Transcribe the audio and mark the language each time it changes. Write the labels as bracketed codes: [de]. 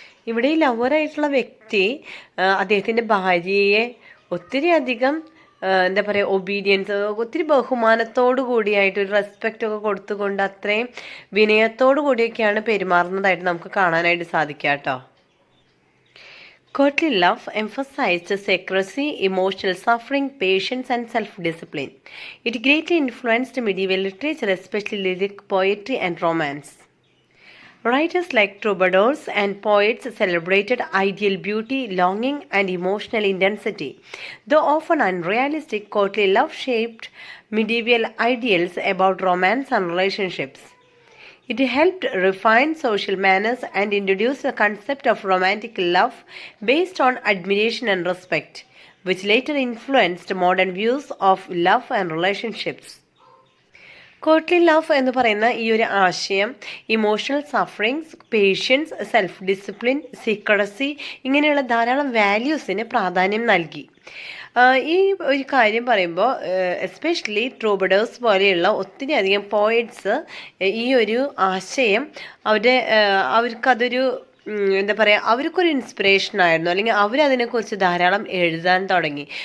[ml] ഇവിടെ ഈ ലവറായിട്ടുള്ള വ്യക്തി അദ്ദേഹത്തിൻ്റെ ഭാര്യയെ ഒത്തിരി അധികം എന്താ പറയുക, ഒബീഡിയൻസ്, ഒത്തിരി ബഹുമാനത്തോടു കൂടിയായിട്ട് ഒരു റെസ്പെക്റ്റ് ഒക്കെ കൊടുത്തുകൊണ്ട് അത്രയും വിനയത്തോടു കൂടിയൊക്കെയാണ് പെരുമാറുന്നതായിട്ട് നമുക്ക് കാണാനായിട്ട് സാധിക്കുക കേട്ടോ. [en] Courtly love emphasized secrecy, emotional suffering, patience, and self-discipline. It greatly influenced medieval literature, especially lyric poetry and romance. Writers like troubadours and poets celebrated ideal beauty, longing, and emotional intensity. Though often unrealistic, courtly love shaped medieval ideals about romance and relationships. It helped refine social manners and introduce the concept of romantic love based on admiration and respect, which later influenced modern views of love and relationships. [ml] Courtly love എന്ന് പറയുന്ന ഈ ഒരു ആശയം emotional sufferings, patients, self discipline, secrecy ഇങ്ങനെയുള്ള ധാരാളം വാല്യൂസിന് പ്രാധാന്യം നൽകി. ഈ ഒരു കാര്യം പറയുമ്പോൾ എസ്പെഷ്യലി ട്രൂബഡേഴ്സ് പോലെയുള്ള ഒത്തിരി അധികം പോയറ്റ്സ് ഈ ഒരു ആശയം അവർക്കതൊരു എന്താ പറയുക, അവർക്കൊരു ഇൻസ്പിറേഷൻ ആയിരുന്നു, അല്ലെങ്കിൽ അവരതിനെക്കുറിച്ച് ധാരാളം എഴുതാൻ തുടങ്ങി.